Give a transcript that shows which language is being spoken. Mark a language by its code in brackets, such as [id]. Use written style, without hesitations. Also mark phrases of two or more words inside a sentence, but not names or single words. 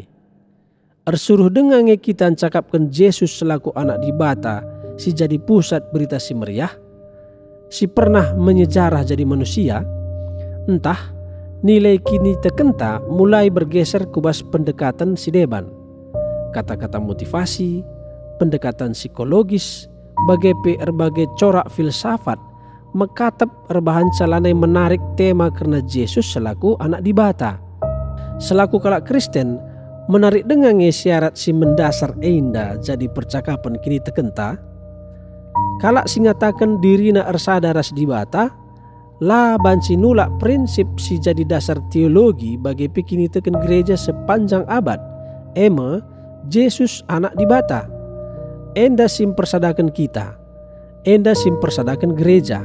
[btx] Ersuruh dengange kita cakapkan Yesus selaku anak di bata, si jadi pusat berita si meriah, si pernah menyejarah jadi manusia, entah nilai kini tekenta [id] mulai bergeser [btx] kubas pendekatan si deban. [id] Kata-kata motivasi, pendekatan psikologis, berbagai corak filsafat, [btx] mekatap erbahan calanai [id] menarik tema [btx] karena Yesus selaku anak di bata. Selaku kalak Kristen, menarik dengan syarat si mendasar enda jadi percakapan kini tekenta. Kalak singatakan dirina ersadaras di bata, lah banci nulak prinsip si jadi dasar teologi bagi pikini teken gereja [id] sepanjang abad. [btx] Ema, Yesus anak di bata. Enda sim persadakan kita, enda sim persadakan gereja.